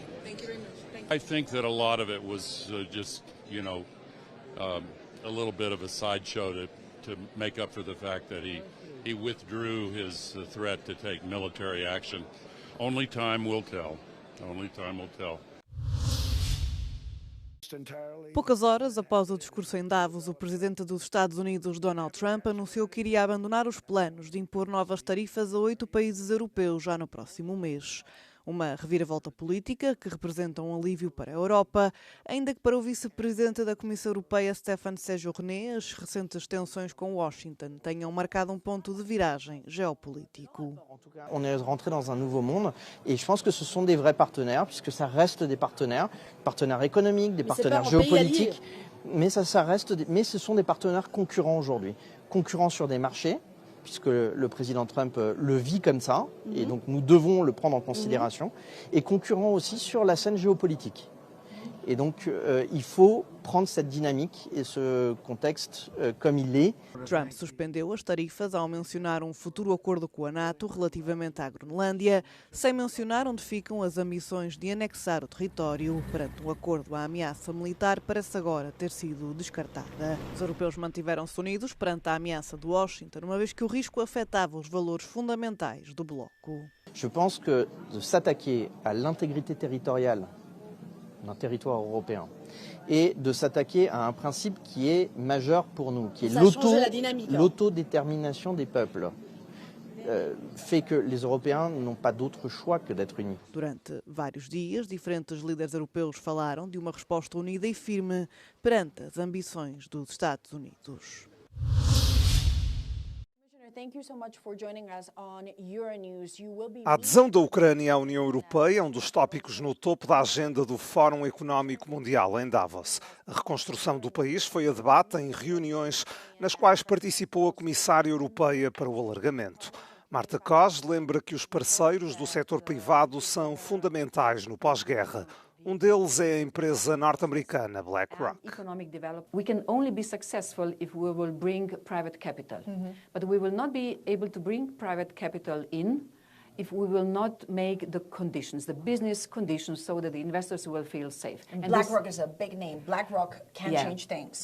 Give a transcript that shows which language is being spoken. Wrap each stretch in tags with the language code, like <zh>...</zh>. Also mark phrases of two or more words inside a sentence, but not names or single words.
<en>Thank you very much. I think that a lot of it was just, a little bit of a sideshow to make up for the fact that he withdrew his threat to take military action. Only time will tell. Only time will tell.</en> <pt>Poucas horas após o discurso em Davos, o presidente dos Estados Unidos, Donald Trump, anunciou que iria abandonar os planos de impor novas tarifas a 8 países europeus já no próximo mês. Uma reviravolta política que representa um alívio para a Europa, ainda que para o vice-presidente da Comissão Europeia, Stéphane Séjourné, as recentes tensões com Washington tenham marcado um ponto de viragem geopolítico.</pt> <fr>On est rentré dans un nouveau monde et je pense que ce sont des vrais partenaires, puisque ça reste des partenaires économiques, des partenaires géopolitiques, mais ce sont des partenaires concurrents aujourd'hui, concurrents sur des marchés, puisque le président Trump le vit comme ça, et donc nous devons le prendre en considération, et concurrent aussi sur la scène géopolitique. Et donc il faut prendre cette dynamique et ce contexte comme il est.</fr> <pt>Trump suspendeu as tarifas ao mencionar um futuro acordo com a NATO relativamente à Groenlândia, sem mencionar onde ficam as ambições de anexar o território. Perante um acordo, a ameaça militar parece agora ter sido descartada. Os europeus mantiveram-se unidos perante a ameaça de Washington, uma vez que o risco afetava os valores fundamentais do bloco.</pt> <fr>Je pense que de s'attaquer à l'intégrité territoriale d'un territoire européen et de s'attaquer à un principe qui est majeur pour nous, qui est l'autodétermination des peuples, fait que les Européens n'ont pas d'autre choix que d'être unis.</fr> <pt>Durante vários dias, diferentes líderes europeus falaram de uma resposta unida e firme perante as ambições dos Estados Unidos. A adesão da Ucrânia à União Europeia é um dos tópicos no topo da agenda do Fórum Económico Mundial em Davos. A reconstrução do país foi a debate em reuniões nas quais participou a Comissária Europeia para o Alargamento. Marta Koch lembra que os parceiros do setor privado são fundamentais no pós-guerra. Um deles é a empresa norte-americana BlackRock.</pt> <en>We can only be successful if we will bring private capital. But we will not be able to bring private capital in if we will not make the conditions, the business conditions, so that the investors will feel safe. And BlackRock is a big name. BlackRock can change things.</en>